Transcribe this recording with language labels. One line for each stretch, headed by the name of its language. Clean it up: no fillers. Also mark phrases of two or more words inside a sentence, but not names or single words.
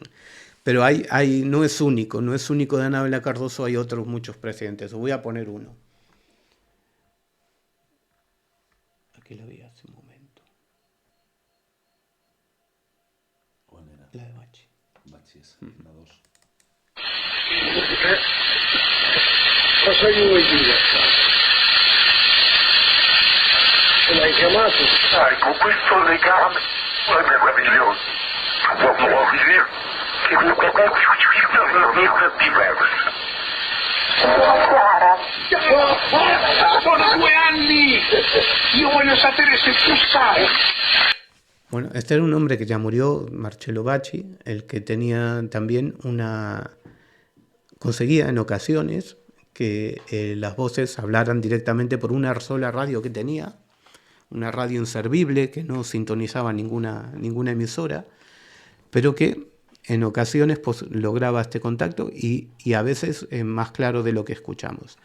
Spanish: Pero no es único de Anabela Cardoso, hay otros muchos presidentes. Voy a poner uno. Aquí la vi hace un momento. ¿Cuál era? La de Bachi. Bachi es la 2.
Italian: Cosa gli vuoi dire? L'hai chiamato? Con questo legame è meraviglioso. Può dire che è diverso. Sono 2 anni! Io voglio sapere se tu sai.
Spanish: Bueno, este era un hombre que ya murió, Marcello Bacci, el que tenía también conseguía en ocasiones que las voces hablaran directamente por una sola radio que tenía, una radio inservible que no sintonizaba ninguna emisora, pero que en ocasiones pues, lograba este contacto y a veces más claro de lo que escuchamos.